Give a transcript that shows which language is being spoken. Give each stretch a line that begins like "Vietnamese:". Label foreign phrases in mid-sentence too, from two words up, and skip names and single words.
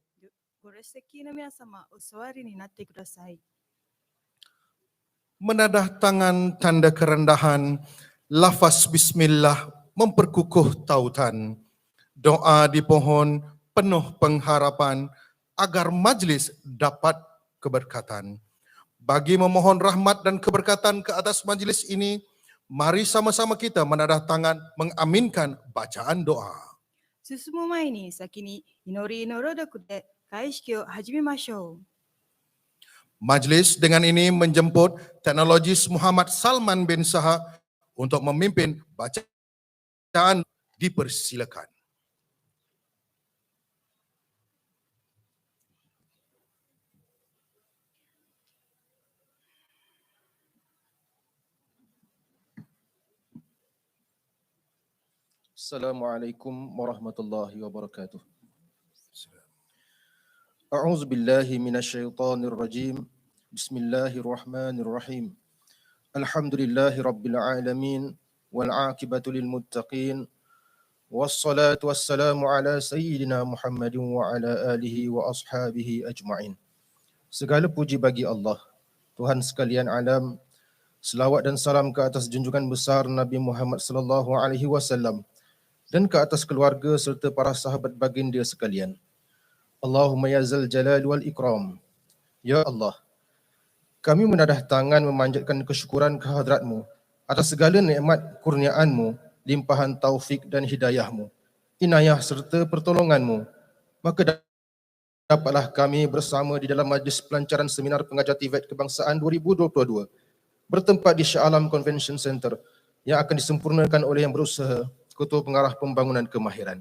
Japanese: ご列席の皆様、お座りになってください。
Malay: Menadah tangan tanda kerendahan, lafaz bismillah memperkukuh tautan. Doa dipohon penuh pengharapan agar majlis dapat keberkatan. Bagi memohon rahmat dan keberkatan ke atas majlis ini, mari sama-sama kita menadah tangan mengaminkan bacaan doa.
Japanese: 進む前に先に祈りの朗読で会式を始めましょう。
Malay: Majlis dengan ini menjemput Teknologis Muhammad Salman bin Shah untuk memimpin bacaan Dipersilakan.
Arabic: السلام عليكم ورحمة الله وبركاته. أعوذ بالله من الشيطان الرجيم. بسم الله الرحمن الرحيم. الحمد لله رب العالمين والعاقبة للمتقين. والصلاة والسلام على سيدنا محمد وعلى آله وأصحابه أجمعين.
Malay: Segala puji bagi Allah, Tuhan sekalian alam. Selawat dan salam ke atas junjungan besar Nabi Muhammad
Arabic: صلى الله عليه وسلم
Malay: dan ke atas keluarga serta para sahabat baginda sekalian.
Arabic: اللهم يا ذا الجلال والإكرام.
Malay: Ya Allah, kami menadah tangan memanjatkan kesyukuran kehadratmu atas segala nikmat kurniaanmu, limpahan taufik dan hidayahmu, inayah serta pertolonganmu. Maka dapatlah kami bersama di dalam majlis pelancaran seminar pengajar TVET Kebangsaan 2022 bertempat di Shah Alam Convention Center yang akan disempurnakan oleh Yang Berusaha Ketua Pengarah Pembangunan Kemahiran.